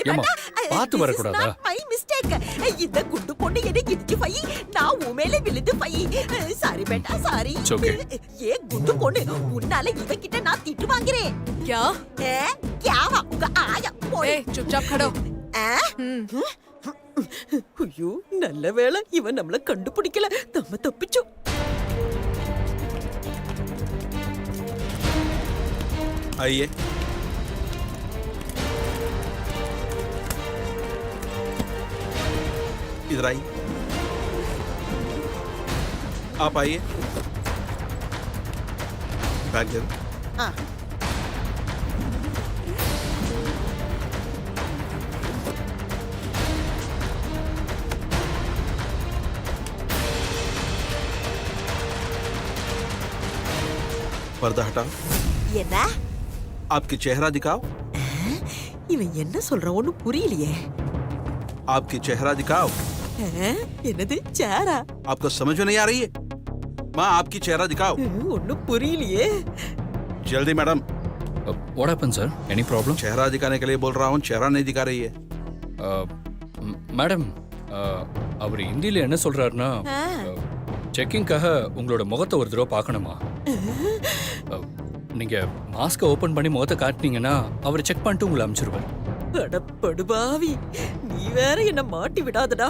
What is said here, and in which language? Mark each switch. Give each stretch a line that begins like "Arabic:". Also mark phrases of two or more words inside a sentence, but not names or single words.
Tamil: ஏம்மா, பார்த்து வரக்கூடாதா?
English: My mistake.
Tamil: இந்த குண்டு பொண்ணு என்ன இடிச்சு பை, நான் உமேல விழுந்து பை.
English: Sorry beta sorry. It's okay.
Tamil: ஏ குண்டு பொண்ணு, உன்னால இவகிட்ட நான் திட்டு வாங்குறேன்.
Hindi: क्या?
Tamil: கேவா உங்க ஆயா போய்.
Hindi: ए, चुपचाप खड़ो।
Tamil: ஐயோ நல்ல வேளை இவன் நம்மள கண்டுபிடிக்கல, நம்ம தப்பிச்சோம்.
Hindi: आइए इधर आइए, आप आइए, बैग दे दो। पर्दा हटाओ,
Tamil: என்ன
Hindi: आपकी चेहरा दिखाओ,
Tamil: இவன் என்ன சொல்றான் ஒண்ணும் புரியலையே.
Hindi: आपकी चेहरा दिखाओ।
Tamil: என்னது சேரா?
Hindi: आपको समझ में नहीं आ रही है? माँ आपकी चेहरा दिखाओ
Tamil: ஒண்ணும் புரியலையே.
Hindi: जल्दी मैडम।
English: What happened, sir? Any problem?
Hindi: चेहरा दिखाने के लिए बोल रहा हूँ, चेहरा नहीं दिखा रही है।
Tamil: மேடம், அவர் ஹிந்தியில் என்ன சொல்றாருன்னா, செக்கிங்காக உங்களோட முகத்தை ஒரு தடவை பார்க்கணுமா? நீங்க
English: mask open
Tamil: பண்ணி முகத்தை காட்டினீங்கன்னா அவர் செக் பண்ணிட்டு உங்களை அனுப்பிச்சிருவார். படுபாவி, நீ வேற என்ன மாட்டி விடாதடா.